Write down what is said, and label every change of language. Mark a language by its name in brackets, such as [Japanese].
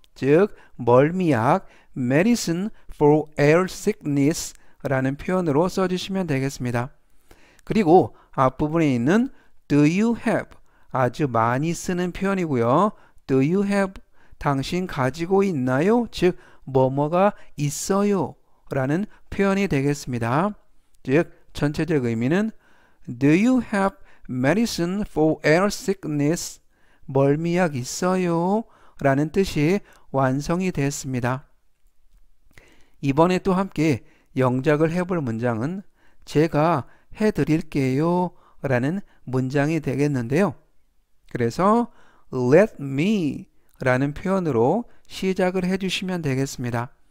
[Korean] 즉 멀미약 [English] medicine for air sickness [Korean] 라는 표현으로 써주시면 되겠습니다. 그리고 앞부분에 있는 [English] do you have [Korean] 아주 많이 쓰는 표현이고요. [English] do you have [Korean] 당신 가지고 있나요? 즉 뭐뭐가 있어요 라는 표현이 되겠습니다. 즉 전체적 의미는 [English] Do you have medicine for air sickness? [Korean] 멀미약 있어요? 라는 뜻이 완성이 됐습니다. 이번에 또 함께 영작을 해볼 문장은 제가 해드릴게요 라는 문장이 되겠는데요. 그래서 let me 라는 표현으로 시작을 해주시면 되겠습니다.